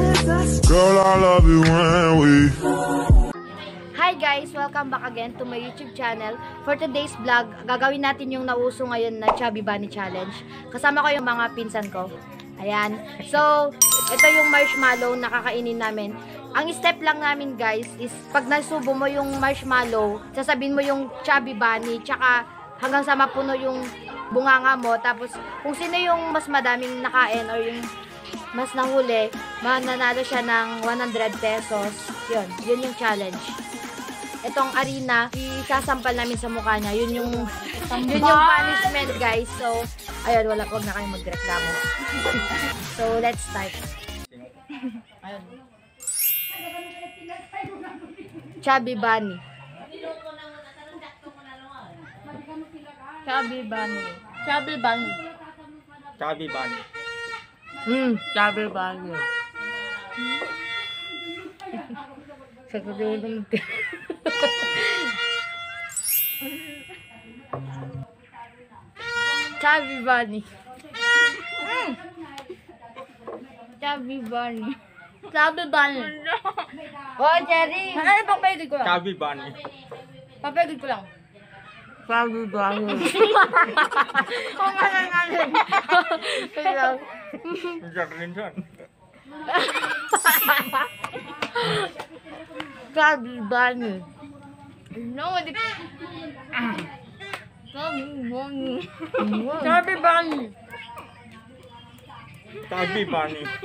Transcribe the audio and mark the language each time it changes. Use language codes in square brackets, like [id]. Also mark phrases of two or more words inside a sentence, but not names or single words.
[en] Girl, I love you when we. Hi guys! Welcome back again to my YouTube channel. [tl] For today's vlog, gagawin natin yung nauso ngayon na Chubby Bunny Challenge. Kasama ko yung mga pinsan ko. Ayan. So, ito yung marshmallow na kakainin namin. Ang step lang namin guys is pag nasubo mo yung marshmallow, sasabihin mo yung Chubby Bunny, tsaka hanggang sa mapuno yung bunganga mo. Tapos, kung sino yung mas madaming nakain or yung mas nahuli, mananalo siya ng 100 pesos. Yun yung challenge. Itong arena, isasampal namin sa mukha niya. Yun yung punishment, guys. So, ayun, wag na kayong magreklamo. [en] So, let's start. Ayun. [tl] Chubby Bunny. Chubby Bunny. Chubby Bunny. Chubby Bunny. Chubby Bunny. Chubby Bunny. Chubby Bunny. Chubby Bunny. Oh, Jerry! Ano papagod ko lang? Chubby Bunny. Papagod ko lang. Chubby Bunny. Kung nga. Jacqueline John. Chubby Bunny. No, hindi. Chubby Bunny. Chubby Bunny. Chubby Bunny.